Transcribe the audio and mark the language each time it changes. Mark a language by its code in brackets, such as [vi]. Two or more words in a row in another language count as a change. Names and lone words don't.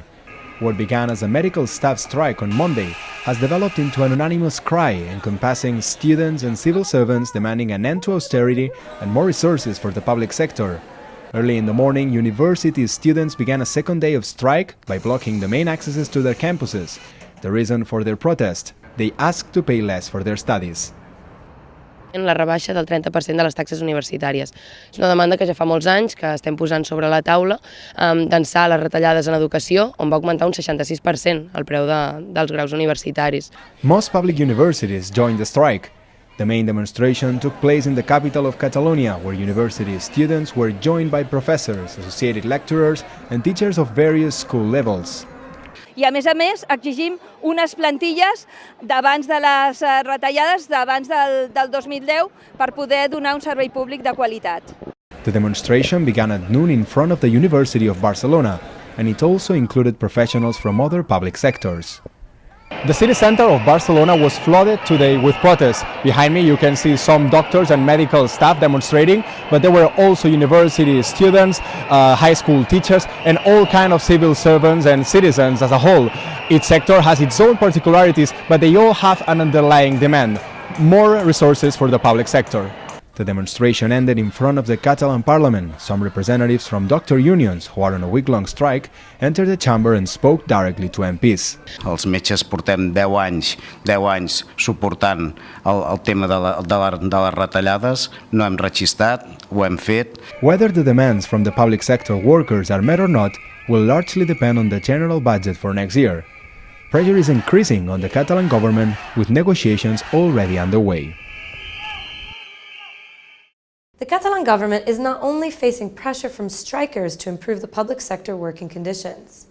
[en] What began as a medical staff strike on Monday has developed into an unanimous cry encompassing students and civil servants demanding an end to austerity and more resources for the public sector. Early in the morning, university students began a second day of strike by blocking the main accesses to their campuses. The reason for their protest: they asked to pay less for their studies. [ca] En la rebaixa del 30% de les taxes universitàries. És una demanda que ja fa molts anys que estem posant sobre la taula, d'ençà les retallades en educació, on va augmentar un 66% el preu dels graus universitaris. [en] Most public universities joined the strike. The main demonstration took place in the capital of Catalonia, where university students were joined by professors, associated lecturers, and teachers of various school levels. [ca] I a més, exigim unes plantilles d'abans de les retallades, d'abans del 2010, per poder donar un servei públic de qualitat. [en] The demonstration began at noon in front of the University of Barcelona, and it also included professionals from other public sectors. The city center of Barcelona was flooded today with protests. Behind me you can see some doctors and medical staff demonstrating, but there were also university students, high school teachers, and all kinds of civil servants and citizens as a whole. Each sector has its own particularities, but they all have an underlying demand: more resources for the public sector. The demonstration ended in front of the Catalan Parliament. Some representatives from doctor unions, who are on a week-long strike, entered the chamber and spoke directly to MPs. [ca] Els metges portem 10 anys suportant el tema de les retallades, no hem rechistat, ho hem fet. [en] Whether the demands from the public sector workers are met or not will largely depend on the general budget for next year. Pressure is increasing on the Catalan government, with negotiations already underway. The Catalan government is not only facing pressure from strikers to improve the public sector working conditions.